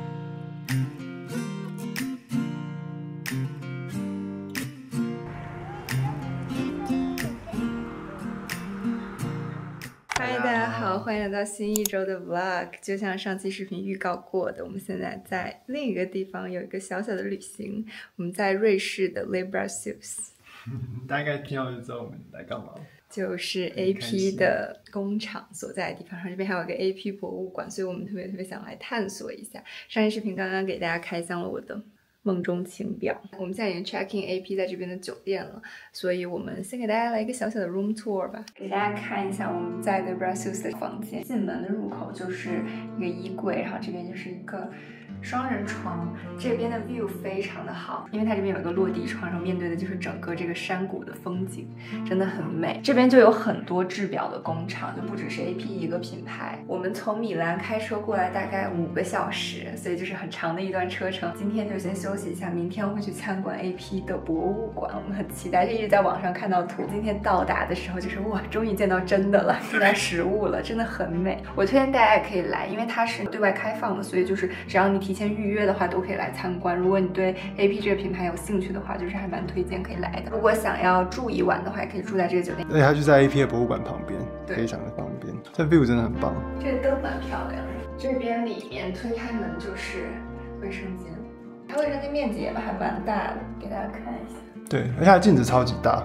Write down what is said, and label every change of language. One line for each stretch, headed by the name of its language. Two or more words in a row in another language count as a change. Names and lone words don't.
Chinese: 嗨，大家好，欢迎来到新一周的 Vlog。就像上期视频預告過的，我們現在在另一個地方有一個小小的旅行。我們在瑞士的 Librasus。大概聽到就知道我們來幹嘛。就是 AP 的工廠所在的地方，然後這邊還有一個 AP 博物館，所以我們特別想來探索一下。上一視頻剛剛給大家開箱了我的夢中情表，我們現在已經
English: check in
Chinese: AP 在這邊的酒店了，所以我們先給大家來一個小小的
English: room tour
Chinese: 吧，給大家看一下我們在 Librasus 的房間。进門的入口就是一個衣櫃，然後這邊就是一個雙人床，這邊的 view 非常的好，因為它這邊有一個落地窗，然後面對的就是整個這個山谷的風景，真的很美。這邊就有很多制表的工厂，就不只是 AP 一個品牌。我們從米蘭開車過來大概5個小時，所以就是很長的一段車程。今天就先休息一下，明天会去參觀 AP 的博物館，我們很期待，就一直在網上看到圖。今天到達的時候就是哇，終於見到真的了，見到實物了，真的很美。我推薦大家也可以來，因為它是對外開放的，所以就是只要你提前預約的話都可以來參觀。如果你對 AP 這個品牌有興趣的話，就是還蠻推薦可以來的。如果想要住一晚的話，也可以住在這個酒店。而且它就在 AP 的博物館旁邊，非常的方便。這 view 真的很棒。這個燈蠻漂亮的。這邊裡面推開門就是衛生間，它衛生間面積也還蠻大的，給大家看一下。對，而且它的鏡子超級大，